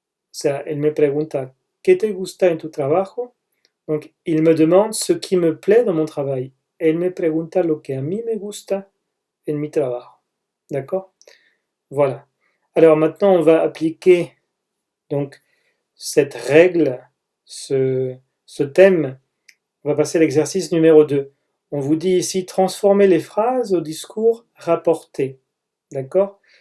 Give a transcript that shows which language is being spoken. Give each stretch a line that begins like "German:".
French: Ça, elle
Spanish: me pregunta, ¿qué te gusta en tu trabajo?
French: Donc, il me demande ce qui me plaît dans mon travail.
Spanish: Elle me pregunta lo que a mí me gusta en mi trabajo.
French: D'accord? Voilà. Alors maintenant, on va appliquer donc cette règle, ce thème. On va passer à l'exercice numéro 2. On vous dit ici, transformer les phrases au discours rapporté. D'accord?